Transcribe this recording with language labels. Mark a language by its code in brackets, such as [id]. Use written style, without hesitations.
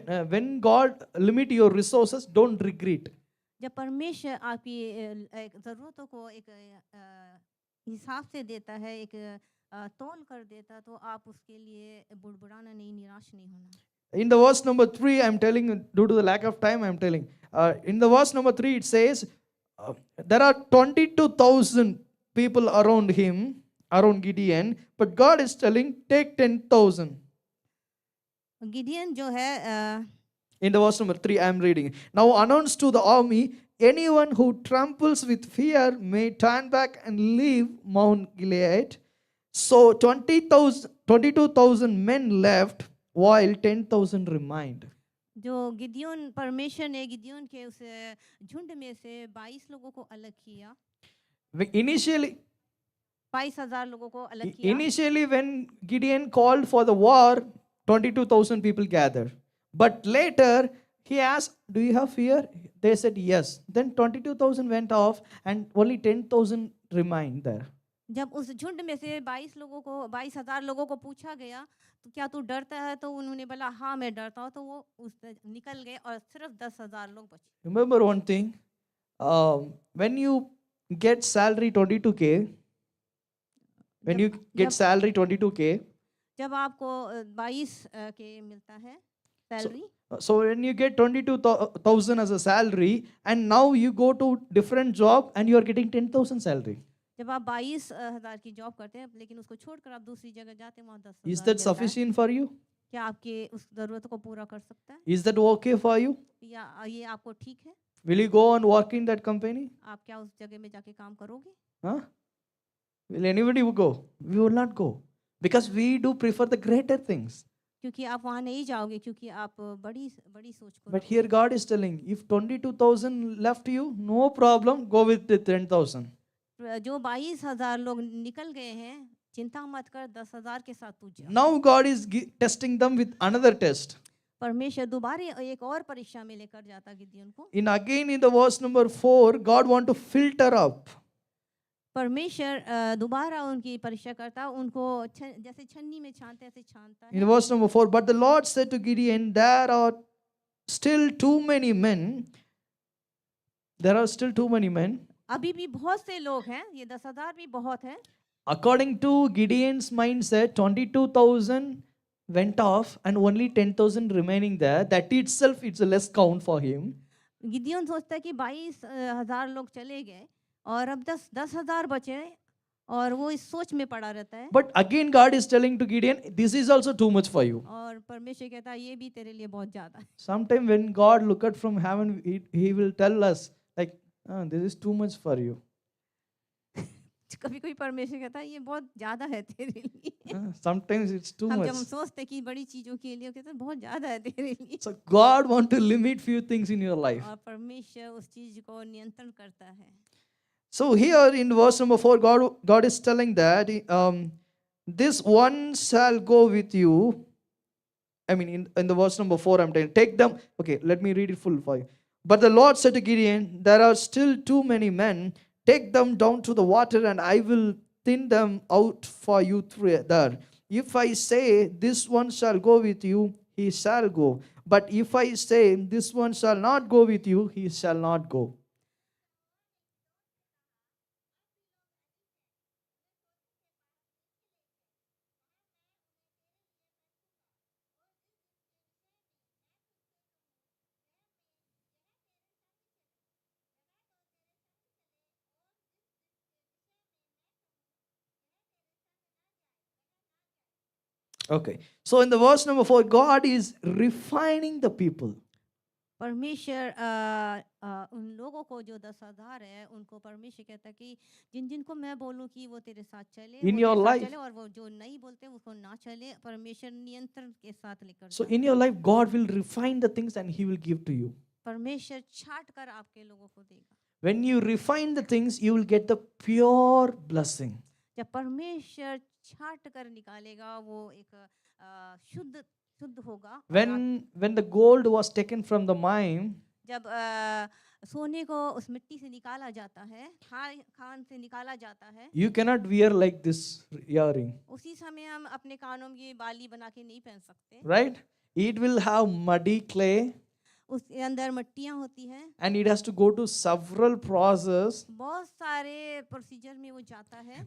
[en] When God limit your resources, don't regret. [hi] जब परमेश्वर आपकी एक ज़रूरतों को एक हिसाब से देता है, एक तौल कर देता, तो आप उसके लिए बुड़बुड़ाना नहीं, निराश नहीं होना। [en] In the verse number 3, I'm telling, due to the lack of time, I'm telling. In the verse number 3, it says, there are 22,000 people around him, around Gideon, but God is telling, take 10,000. [hi] Gideon जो है [en] In the verse number 3, I am reading. Now announce to the army, anyone who tramples with fear may turn back and leave Mount Gilead. So 22,000 men left, while 10,000 remained. [hi] जो Gideon, परमेश्वर ने Gideon के उस झुंड में से 22 लोगों को अलग किया, [en] Initially, [hi] 22,000 लोगों को अलग किया। [en] Initially, when Gideon called for the war, 22,000 people gathered. But later, he asked, do you have fear? They said yes. Then 22,000 went off and only 10,000 remained there. [hi] जब उस झुंड में से 22,000 लोगों को पूछा गया तो क्या तू डरता है, तो उन्होंने बोला हाँ मैं डरता हूँ, तो वो उस निकल गए और सिर्फ 10,000 लोग बचे। [en] Remember one thing, when you get salary 22K, when you get salary 22K, [hi] जब आपको 22 के मिलता है salary, [en] so when you get 22,000 as a salary and now you go to different job and you are getting 10,000 salary. [hi] जब आप 22,000 की job करते हैं लेकिन उसको छोड़कर आप दूसरी जगह जाते हैं, वहाँ 10,000 [en] Is that [hi] मिलता है। [en] sufficient for you? [hi] क्या आपके उस जरूरत को पूरा कर सकता है, [en] Is that okay for you? [hi] या ये आपको ठीक है? [en] Will you go and work in that company? आप क्या उस जगह में जाके काम करोगे? Huh? Will anybody go? We will not go. Because we do prefer the greater things. [hi] क्योंकि आप वहाँ नहीं जाओगे, क्योंकि आप बड़ी बड़ी सोच को [en] But here God is telling, if 22,000 left you, no problem, go with the 10,000. [hi] जो 22,000 लोग निकल गए हैं, चिंता मत कर, 10,000 के साथ तू जा। [en] Now God is testing them with another test. [hi] परमेश्वर दोबारा एक और परीक्षा में लेकर जाता गिदियोन को। [en] Again in the verse number 4, God want to filter up. [hi] परमेश्वर दोबारा उनकी परीक्षा करता, उनको जैसे छन्नी में छानते ऐसे छानता है। [en] In verse number 4, but the Lord said to Gideon, there are still too many men. There are still too many men. [hi] अभी भी बहुत से लोग हैं, ये 10,000 भी बहुत है। [en] According to Gideon's mindset, 22,000 went off and only 10,000 remaining there. That itself, it's a less count for him. [hi] Gideon सोचता है कि 22,000 लोग चले गए और अब 10,000 बचे, और वो इस सोच में पड़ा रहता है। [en] But again, God is telling to Gideon, this is also too much for you. [hi] और परमेश्वर कहता है ये भी तेरे लिए बहुत ज्यादा है। [en] Sometime when God look at from heaven, he will tell us, like, this is too much for you. [hi] कभी कोई परमेश्वर कहता है ये बहुत ज्यादा है तेरे लिए। [en] Sometimes it's too [hi] हम [en] much. [hi] जब हम सोचते कि बड़ी चीजों के लिए, कहते हैं बहुत ज्यादा है तेरे लिए। [en] So God want to limit few things in your life. [hi] और परमेश्वर उस चीज को नियंत्रण करता है। [en] So here in verse number 4, God is telling that this one shall go with you, I mean, in the verse number 4, I'm telling, take them. Okay, let me read it full for you. But the Lord said to Gideon, there are still too many men. Take them down to the water, and I will thin them out for you there. If I say, this one shall go with you, he shall go. But if I say, this one shall not go with you, he shall not go. Okay. So in the verse number 4, God is refining the people. [hi] परमेश्वर उन लोगों को जो 10,000 है उनको परमेश्वर कहता है कि जिन जिनको मैं बोलूं कि वो तेरे साथ चले [en] In [hi] वो [en] your [hi] तेरे साथ [en] life. [hi] चले और वो जो नहीं बोलते उसको ना चले परमेश्वर नियंत्रण के साथ लेकर [en] So [hi] जाता [en] in [hi] है। [en] your life, God will refine the things and he will give to you. [hi] परमेश्वर छाट कर आपके लोगों को देगा। [en] When you refine the things, you will get the pure blessing. [hi] जब परमेश्वर छाट कर निकालेगा वो एक शुद्ध शुद्ध होगा। और [en] When the gold was taken from the mine, [hi] जब सोने को उस मिट्टी से निकाला जाता है, खान से निकाला जाता है, [en] you cannot wear like this earring, [hi] उसी समय हम अपने कानों में ये बाली बना के नहीं पहन सकते। [en] right? It will have muddy clay [hi] उसके अंदर मिट्टियाँ होती हैं, [en] and it has to go to several process. [hi] बहुत सारे प्रोसीजर में वो जाता है,